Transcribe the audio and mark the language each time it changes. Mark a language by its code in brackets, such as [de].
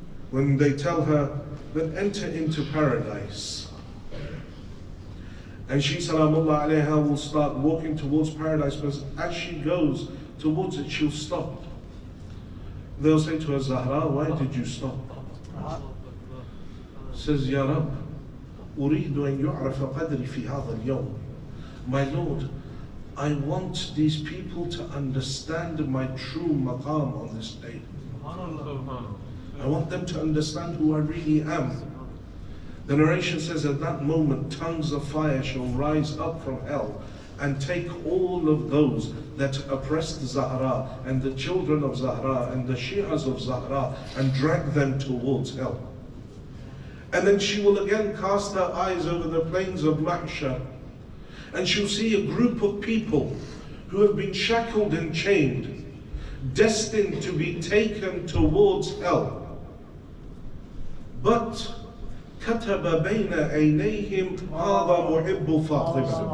[en] When they tell her that enter into paradise, and she salamullah alayha will start walking towards paradise, but as she goes towards it, she'll stop. They'll say to her, Zahra, why did you stop? Says, [ar] Ya Rab, أريد أن يعرف قدري في هذا اليوم. [en] My Lord, I want these people to understand my true maqam on this day. I want them to understand who I really am. The narration says at that moment, tongues of fire shall rise up from hell and take all of those that oppressed Zahra and the children of Zahra and the Shi'as of Zahra and drag them towards hell. And then she will again cast her eyes over the plains of Mahshar, and she'll see a group of people who have been shackled and chained, destined to be taken towards hell. But [ar] كتب بين عينيهم هذا محب فاطمة.